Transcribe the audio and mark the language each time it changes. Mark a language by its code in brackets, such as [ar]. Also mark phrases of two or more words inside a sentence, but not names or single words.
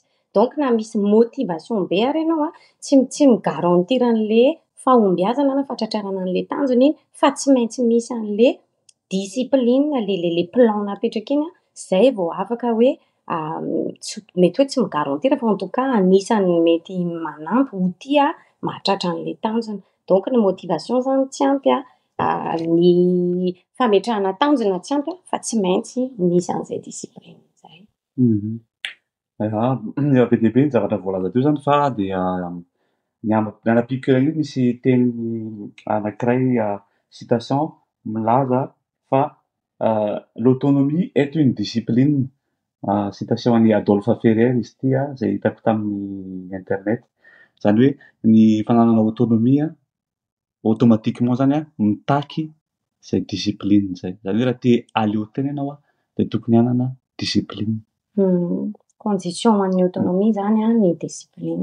[mg] Donc na misy motivation be ary ianao tsy migarantir an'ilay fahombiazana na fahatratrarana an'ilay tanjony fa tsy maintsy misy an'ilay discipline ilay plan napetraka iny izay vao afaka hoe mety hoe tsy migarantir fa [fr] en tout cas [mg] anisany mety manampy ho tia mahatratra an'ilay tanjona. Donc ny motivation zany tsy ampy ny fametrahana tanjona tsy ampy fa tsy maintsy misy an'izay discipline zay. Eo be dia be ny zavatra voalaza teo zany fa dia ny anapikira io misy teny anankiray citation milaza fa [fr] l'autonomie est une discipline. [mg] Citation an'i Adolphe Ferrer izy ity zay hitako tamin'ny internet. Zany hoe ny fananana [fr] autonomie automatiquement [mg] zany mitaky zay discipline zay. Zany hoe raha te haleo tena ianao dia tokony hanana discipline. Condition an'ny autonomie zany ny discipline.